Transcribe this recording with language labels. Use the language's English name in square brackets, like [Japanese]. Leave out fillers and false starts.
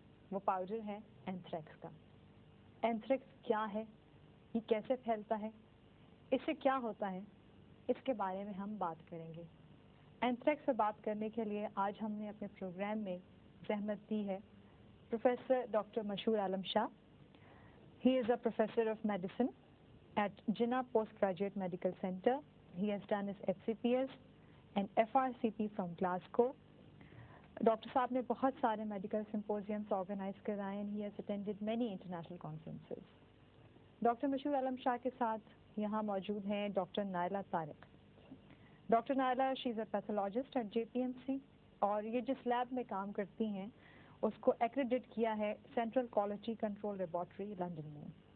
[Urdu] وہ پاؤڈر ہے اینتھریکس کا. اینتھریکس کیا ہے, یہ کیسے پھیلتا ہے, اس سے کیا ہوتا ہے, اس کے بارے میں ہم بات کریں گے. اینتھریکس سے بات کرنے کے لیے آج ہم نے اپنے پروگرام میں زحمت دی ہے پروفیسر ڈاکٹر مشہور عالم شاہ. [English] He is a professor of medicine at Jinnah Postgraduate Medical Center. He has done his FCPS and FRCP from Glasgow. [Urdu] Doctor صاحب نے بہت سارے میڈیکل سمپوزیمس آرگنائز کرائے [English] and he has attended many international conferences. [Urdu] Doctor مشہور عالم شاہ کے ساتھ یہاں موجود ہیں doctor Naila Tariq. Doctor Naila [English] she is a pathologist at JPMC, [Urdu] اور یہ جس لیب میں کام کرتی ہیں اس کو ایکریڈٹ کیا ہے central quality control laboratory London میں.